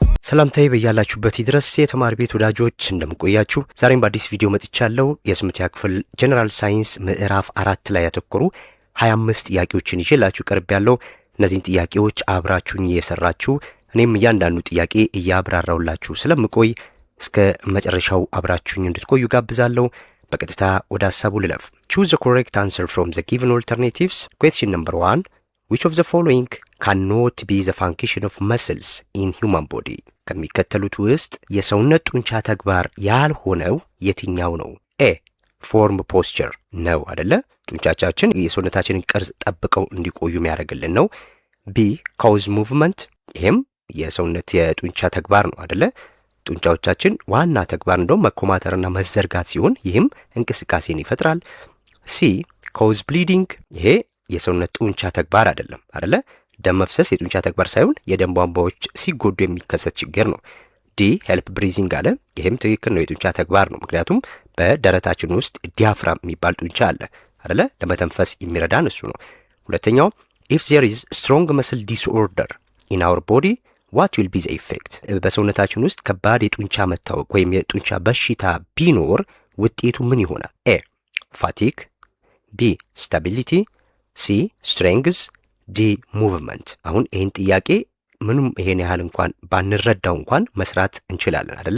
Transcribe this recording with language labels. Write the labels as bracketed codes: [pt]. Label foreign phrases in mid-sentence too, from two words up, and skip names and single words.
[am] ሰላምታዬ በያላችሁበት ይድረስ የተማሪ ቤት ወዳጆች እንደምቆያችሁ ዛሬም በአዲስ ቪዲዮ መጥቻለሁ። የስምንተኛ ክፍል ጀነራል ሳይንስ ምዕራፍ 4 ላይ ያተኮሩ 25 ጥያቄዎችን ይዤላችሁ ቀርቤያለሁ። እነዚህን ጥያቄዎች አብራችሁኝ እየሰራችሁ እኔም እያንዳንዱ ጥያቄ እያብራራውላችሁ ስለምቆይ እስከ መጨረሻው አብራችሁኝ እንድትቆዩ ጋብዛለሁ። በቀጥታ ወደ ሐሳቡ ልለፍ። [en] Choose the correct answer from the given alternatives. Question number 1. Which of the following cannot be the function of muscles in human body? [am] ከሚከተሉት ውስጥ የሰውነት ጡንቻ ተግባር ያልሆነው የትኛው ነው? A. [en] form posture [am] ነው አይደለ? ጡንቻቻችን የሰውነታችንን ቅርጽ ጠብቀው እንዲቆዩ የሚያደርግልን ነው። B. [en] cause movement [am] ይሄም የሰውነት የጡንቻ ተግባር ነው አይደለ? ጡንቻዎቻችን ዋና ተግባር እንደውም መኮማተርና መዘርጋት ሲሆን ይህም እንቅስቃሴን ይፈጥራል። C. [en] cause bleeding [am] ይሄ የሰውነት ጡንቻ ተግባር አይደለም አይደለ? ደም መፍሰስ የጡንቻ ተግባር ሳይሆን የደም ቧንቧዎች ሲጎዱ የሚከሰት ችግር ነው። [en] D help breathing [am] አለ። ይሄም ትክክል ነው፣ የጡንቻ ተግባር ነው። ምክንያቱም በደረታችን ውስጥ ዲያፍራም የሚባል ጡንቻ አለ አይደለ? ለመተንፈስ የሚረዳን እሱ ነው። ሁለተኛው [en] if there is strong muscle disorder in our body what will be the effect? [am] በሰውነታችን ውስጥ ከባድ የጡንቻ መታወክ ወይም የጡንቻ በሽታ ቢኖር ውጤቱ ምን ይሆናል? [en] A fatigue, B stability, C strength, D movement። [am] አሁን ይህን ጥያቄ ምንም ይሄን ያህል እንኳን ባንረዳው እንኳን መስራት እንችላለን አይደለ?